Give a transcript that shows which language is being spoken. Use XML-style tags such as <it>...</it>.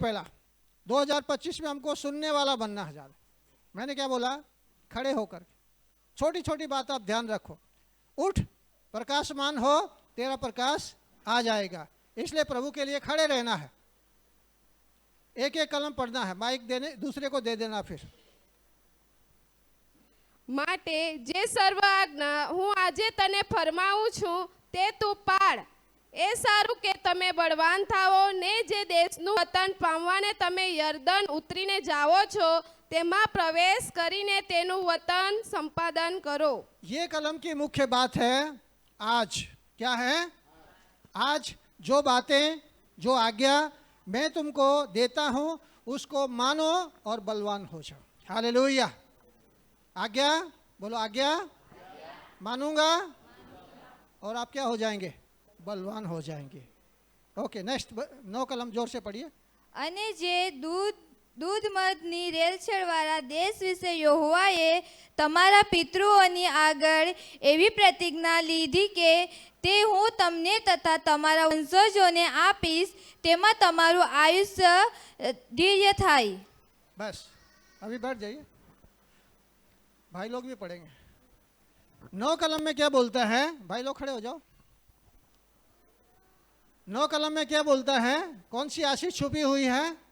<hi>पहला 2025 में हमको सुनने वाला बनना है ज़्यादा। मैंने क्या बोला? खड़े होकर छोटी छोटी बात आप ध्यान रखो। उठ प्रकाशमान हो, तेरा प्रकाश आ जाएगा। इसलिए प्रभु के लिए खड़े रहना है। एक एक कलम पढ़ना है, माइक देने दूसरे को दे देना। फिर</hi> <gu>माटे जे सर्व आज्ञा હું આજે તને ફરમાવું છું તે તું પાળ. એ સારું કે તમે બળવાન થાઓ ને જે દેશનું વતન પામવાને તમે યર્દન ઉતરીને જાઓ છો તેમાં પ્રવેશ કરીને તેનું વતન સંપાદન કરો.</gu> <hi>ये कलम की मुख्य बात है आज। क्या है? आज जो बातें, जो आज्ञा मैं तुमको देता हूँ, उसको मानो और बलवान हो जाओ। हालेलुया। आज्ञा बोलो, आज्ञा मानूंगा और आप क्या हो जाएंगे? बलवान हो जाएंगे। ओके, नेक्स्ट 9 कलम जोर से पढ़िए।</hi> <gu>અને જે दूध મધની રેલછેડવાળા દેશ વિશે યહોવાએ તમારા પિતૃઓની આગળ એવી પ્રતિજ્ઞા લીધી કે તે હું તમને તથા તમારા વંશજોને આપીશ, તેમાં તમારું આયુષ્ય દીર્ઘ થાય.</gu> <hi>बस अभी बैठ जाइए, भाई लोग भी पढ़ेंगे। 9 कलम में क्या बोलता है? भाई लोग खड़े हो जाओ। 9 कलम में क्या बोलता है? कौन सी आशीष छुपी हुई है?</hi>